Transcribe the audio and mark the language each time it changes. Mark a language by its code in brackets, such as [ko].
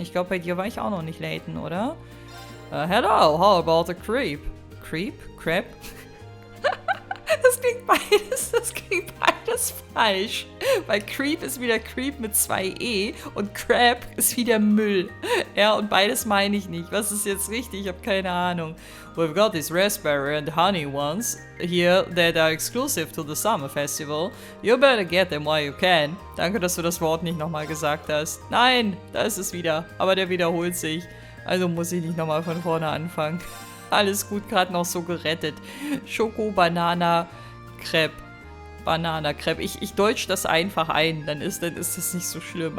[de] Ich glaube, bei dir war ich auch noch nicht Layton, oder? [en] Hello, how about a creep? Creep? Crap? [de] Das klingt beides falsch. Weil Creep ist wieder Creep mit 2 E und Crap ist wieder Müll. Ja, und beides meine ich nicht. Was ist jetzt richtig? Ich habe keine Ahnung. [en] We've got these raspberry and honey ones here that are exclusive to the summer festival. You better get them while you can. [de] Danke, dass du das Wort nicht nochmal gesagt hast. Nein, da ist es wieder. Aber der wiederholt sich. Also muss ich nicht nochmal von vorne anfangen. Alles gut, gerade noch so gerettet. Schoko, Banana, Crepe. Banana, Crepe. Ich deutsch das einfach ein, dann ist das nicht so schlimm.